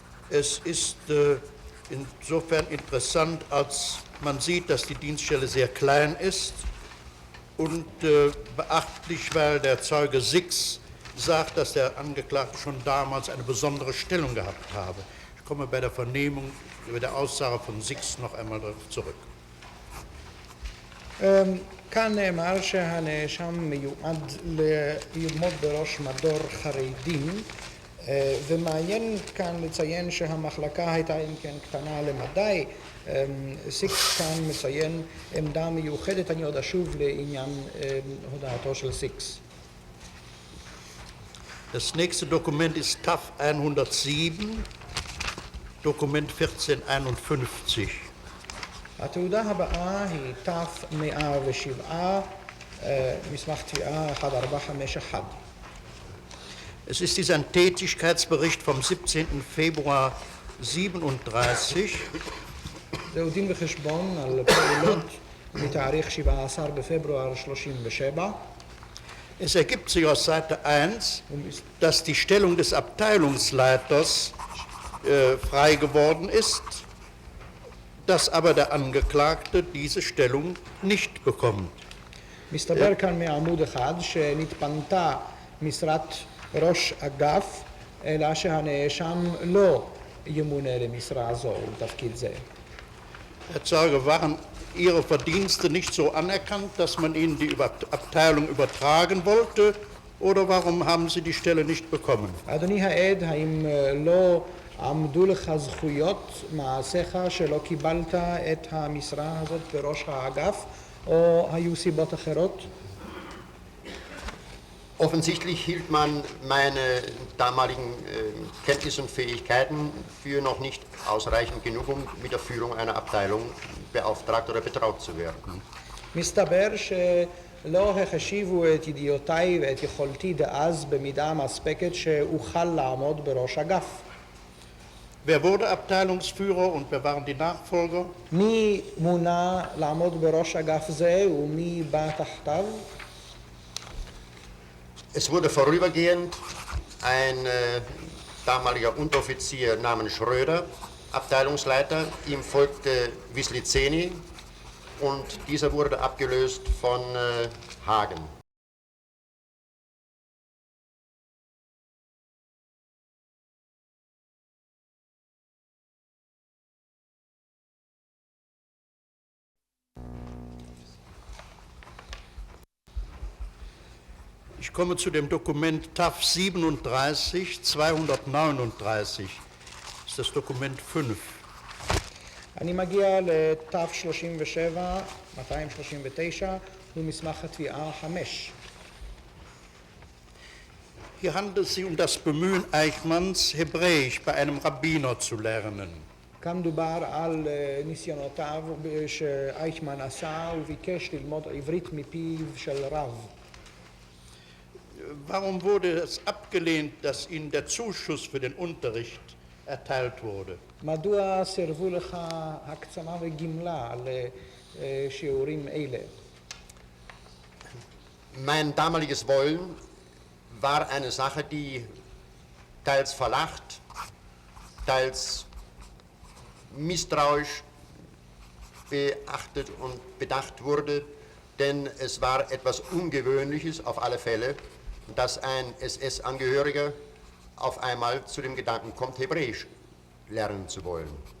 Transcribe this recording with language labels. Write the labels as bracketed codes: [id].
[de] Es ist insofern interessant, als man sieht, dass die Dienststelle sehr klein ist und beachtlich, weil der Zeuge Six sagt, dass der Angeklagte schon damals eine besondere Stellung gehabt habe. Ich komme bei der Vernehmung über der Aussage von Six noch einmal darauf zurück. [he] כאן נאמר שהנאשם מיועד ללמוד בראש מדור חרדים, ומעניין כאן לציין שהמחלקה הייתה אם כן קטנה למדי. סיקס כאן מציין עמדה מיוחדת, אני עוד אשוב לעניין הודעתו של סיקס. [de] Das nächste Dokument ist TAF 107, Dokument 1451. [he] התעודה הבאה היא ת'107, מסמך תביעה 1451. [de] Es ist dies ein Tätigkeitsbericht vom 17. Februar 37. [he] זהו דין וחשבון על פעולות מתאריך 17 בפברואר 37. [de] Es ergibt sich aus Seite 1, dass die Stellung des Abteilungsleiters frei geworden ist, dass aber der Angeklagte diese Stellung nicht bekommt. [he] מסתבר כאן מעמוד אחד שנתפנתה משרת ראש אגף, אלא שהנאשם לא ימונה למשרה זו ולתפקיד זה. [de] Herr Zeuge, waren Ihre Verdienste nicht so anerkannt, dass man Ihnen die Abteilung übertragen wollte, oder warum haben Sie die Stelle nicht bekommen? [he] אדוני העד, האם לא עמדו לך זכויות מעשיך שלא קיבלת את המשרה הזאת בראש האגף, או היו סיבות אחרות? [de] Offensichtlich hielt man meine damaligen Kenntnisse und Fähigkeiten für noch nicht ausreichend genug, um mit der Führung einer Abteilung beauftragt oder betraut zu werden. [he] מסתבר שלא החשיבו את ידיעותיי ואת יכולתי דאז במידה מספקת שאוכל לעמוד בראש אגף. [de] Wer wurde Abteilungsführer und wer waren die Nachfolger? [he] מי מונה לעמוד בראש אגף זה ומי בא תחתיו? [de] Es wurde vorübergehend ein damaliger Unteroffizier namens Schröder, Abteilungsleiter, ihm folgte Wisliceni und dieser wurde abgelöst von Hagen. Ich komme zu dem Dokument TAF 37, 239. Das ist das Dokument 5. [he] אני מגיע לתו 37, 239, הוא מסמך התביעה 5. [de] Hier handelt es sich um das Bemühen Eichmanns, Hebräisch bei einem Rabbiner zu lernen. [he] כאן מדובר על ניסיונותיו שאייכמן עשה וביקש ללמוד עברית מפיו של רב. [de] Warum wurde es abgelehnt, dass Ihnen der Zuschuss für den Unterricht erteilt wurde? [he] מדוע סירבו לך הקצמה וגמלה לשיעורים אלה? [de] Mein damaliges Wollen war eine Sache, die teils verlacht, teils misstrauisch beachtet und bedacht wurde, denn es war etwas Ungewöhnliches auf alle Fälle, dass ein SS-Angehöriger auf einmal zu dem Gedanken kommt, Hebräisch lernen zu wollen.